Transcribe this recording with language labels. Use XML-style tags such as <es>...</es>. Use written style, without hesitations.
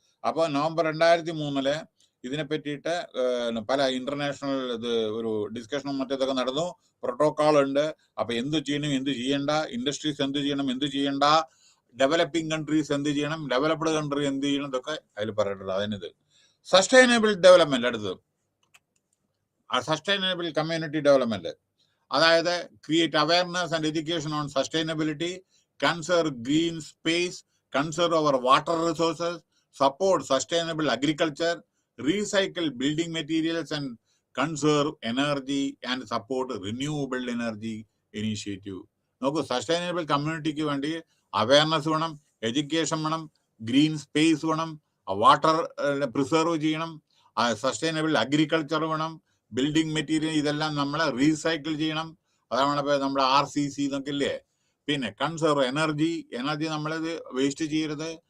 <ml>അപ്പൊ നവംബർ 2003 ഇതിനെ പറ്റിയിട്ട് പല ഇന്റർനാഷണൽ ഒരു ഡിസ്കഷനും മറ്റേതൊക്കെ നടന്നു. പ്രോട്ടോകോൾ ഉണ്ട്. അപ്പൊ എന്ത് ചെയ്യണം, എന്ത് ചെയ്യണ്ട, ഇൻഡസ്ട്രീസ് എന്ത് ചെയ്യണം, എന്ത് ചെയ്യണ്ട, ഡെവലപ്പിംഗ് കൺട്രീസ് എന്ത് ചെയ്യണം, ഡെവലപ്ഡ് കൺട്രി എന്ത് ചെയ്യണം, ഇതൊക്കെ അതിൽ പറഞ്ഞിട്ടുള്ളത്. അതിനിത് സസ്റ്റൈനബിൾ ഡെവലപ്മെന്റ്. അടുത്തത് സസ്റ്റൈനബിൾ കമ്മ്യൂണിറ്റി ഡെവലപ്മെന്റ്. അതായത്</ml> <en>Create awareness and education on sustainability, conserve green space, conserve our water resources, support sustainable agriculture, recycle building materials, and conserve energy and support renewable energy initiative.</en> <ml>നോക്കൂ, sustainable കമ്മ്യൂണിറ്റിക്ക് വേണ്ടി awareness വേണം, education വേണം, green space വേണം, water preserve ചെയ്യണം, sustainable agriculture വേണം, building material ഇതെല്ലാം നമ്മളെ recycle ചെയ്യണം. അതാണ് നമ്മുടെ RCC എന്നൊക്കെ ഇല്ലേ. പിന്നെ കൺസർവ് എനർജി നമ്മളിത് വേസ്റ്റ് ചെയ്യരുത്.</ml>